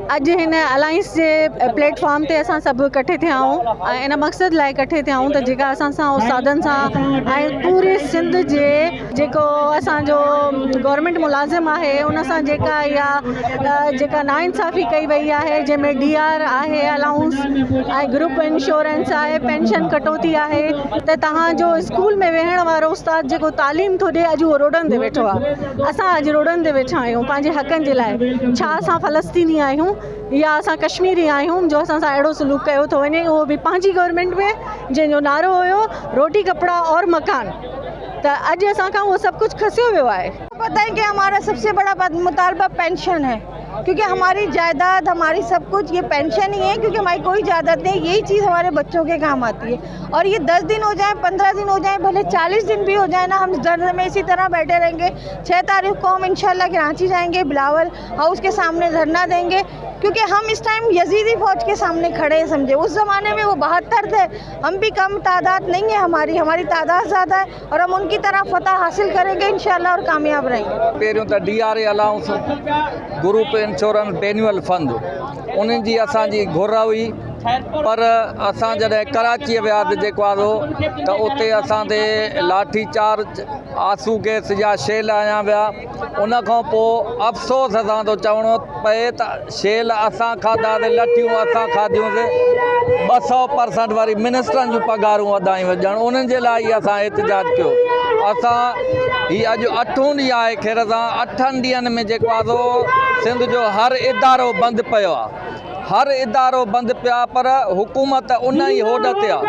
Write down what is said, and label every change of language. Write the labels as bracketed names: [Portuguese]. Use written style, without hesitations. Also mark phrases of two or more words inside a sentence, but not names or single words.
[Sindhi] अॼु हिन अलायंस जे प्लेटफॉर्म ते असां सभु इकट्ठे थिया आहियूं ऐं इन मक़सद लाइ इकट्ठे थिया आहियूं त जेका असां सां उस्तादनि सां ऐं पूरे सिंध जे जेको असांजो गवर्नमेंट मुलाज़िम आहे उन सां जेका नाइंसाफ़ी कई वई आहे, जंहिंमें DR आहे, अलाउंस ऐं [English] group insurance [Sindhi] आहे, पेंशन कटौती आहे, त तव्हांजो स्कूल में वेहण वारो उस्ताद जेको तालीम थो ॾिए अॼु उहो रोडनि ते वेठो आहे। असां अॼु रोडनि ते वेठा आहियूं पंहिंजे हक़नि जे लाइ। छा असां फ़लस्तीनी आहियूं या असां कश्मीरी आहियूं जो असां सां अहिड़ो सलूक कयो थो वञे, उहो बि पंहिंजी गवर्नमेंट में जंहिंजो नारो हुयो [Urdu] روٹی کپڑا اور مکان. तो [Sindhi] अज असा [Urdu] وہ سب کچھ खसियो ہوا ہے. پتا ہے کہ ہمارا سب سے بڑا مطالبہ پنشن ہے، کیونکہ ہماری جائیداد ہماری سب کچھ یہ پنشن ہی ہے، کیونکہ ہماری کوئی جائیداد نہیں. یہی چیز ہمارے بچوں کے کام آتی ہے۔ اور یہ 10 دن ہو جائے، 15 دن ہو جائے، بھلے 40 دن بھی ہو جائے نا، ہم دھرنے میں اسی طرح بیٹھے رہیں گے. 6 تاریخ کو ہم ان شاء اللہ کراچی جائیں گے، بلاول ہاؤس کے سامنے دھرنا دیں گے، کیونکہ ہم اس ٹائم یزیدی فوج کے سامنے کھڑے ہیں. سمجھے اس زمانے میں وہ 72 تھے، ہم بھی کم تعداد نہیں ہے، ہماری تعداد زیادہ ہے اور ہم ان کی طرح فتح حاصل کریں گے ان شاء اللہ اور کامیاب رہیں گے. [Sindhi] पहिरियों त DRA अलाउंस [English] group insurance benevolent fund [Sindhi] उन्हनि जी असांजी घुर हुई, पर असां जॾहिं कराची वियासीं जेको आहे त उते असां ते लाठी चार्ज, आंसू गैस जा शेल आया विया। उन खां पोइ अफ़सोस असां तो चवणो पए त शेल असां खाधासीं, लठियूं असां खाधियूंसीं। 200% वारी मिनिस्टरनि जूं पघारूं वधायूं वञणु, उन्हनि जे लाइ ई असां एहतजाज कयो। असां हीअ अॼु 8हों ॾींहुं आहे, ख़ैर सां 8 ॾींहंनि में जेको आहे सिंध जो हर इदारो बंदि पियो आहे, हर इदारो बंदि पिया, पर हुकूमत उन ई होॾ ते आहे।